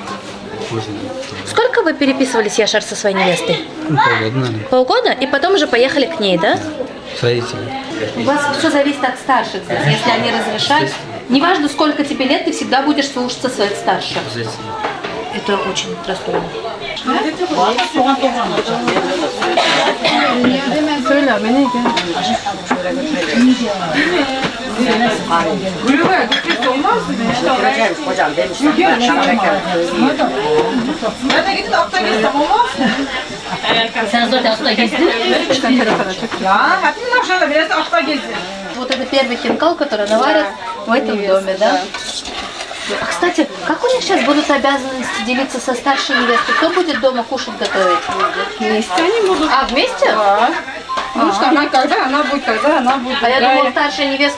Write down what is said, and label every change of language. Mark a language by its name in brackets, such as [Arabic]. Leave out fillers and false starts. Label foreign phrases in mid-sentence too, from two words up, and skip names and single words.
[Russian] Сколько вы переписывались, Яшар, со своей невестой? полгода, наверное. Полгода? И потом уже поехали к ней, да? Родители. У вас все зависит от старших здесь, если они разрешают. Неважно, сколько тебе лет, ты всегда будешь слушаться своих старших. Это очень расстроено. [Turkish] Hocam demişler. Sen zaten akta gezdin. [Russian] Да, а ты нашла, [Turkish] biraz akta gezdi. [Russian] Вот это первый хинкал, который наварят в этом доме, да? А, кстати, как у них сейчас будут обязанности делиться со старшей невестой? Кто будет дома кушать, готовить? Вместе они будут. А, вместе? Да. Потому что она когда она будет, когда она будет. А я думала, старшая невестка